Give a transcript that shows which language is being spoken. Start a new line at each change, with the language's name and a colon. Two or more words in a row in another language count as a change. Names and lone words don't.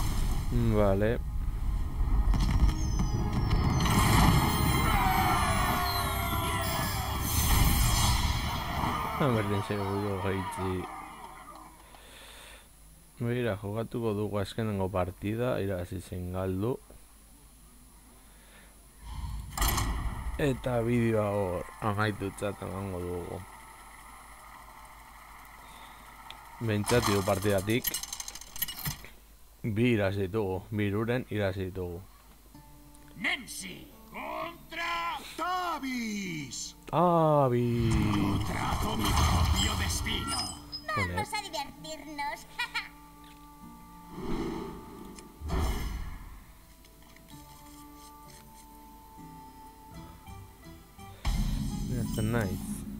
Basque: Vale. Berdin seguro gaitzi. Begira, jokatuko dugu azkenengo partida, irabazi zen galdu. Eta bideoa hor amaitutzat emango dugu. Behintzat hiru partidatik bi irabazi ditugu, bi hiruren irabazi ditugu.
Spanish: Nemsi contra Tavis. Tavi! Trazo mi propio destino. Vamos a divertirnos. Mira, está nice.